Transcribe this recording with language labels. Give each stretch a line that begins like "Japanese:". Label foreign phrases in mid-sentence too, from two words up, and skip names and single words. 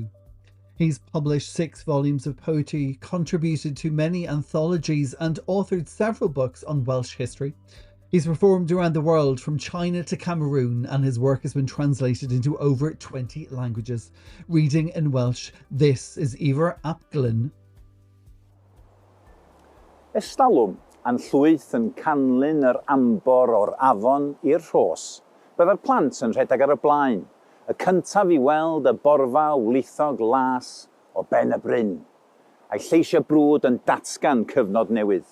English: He's published 6 volumes of poetry, contributed to many anthologies and authored several books on Welsh history. He's performed around the world from China to Cameroon, and his work has been translated into over 20 languages. Reading in Welsh, this is Ifor ap Glyn.
Welsh: Estalwm a'n llwyth yn canlyn yr ambor o'r afon i'r Rhos. Byddai'r plant yn rhedeg ar y blaen, y cyntaf i weld y borfa wlithog las o ben y bryn, a'i lleisiau brwd yn datgan cyfnod newydd.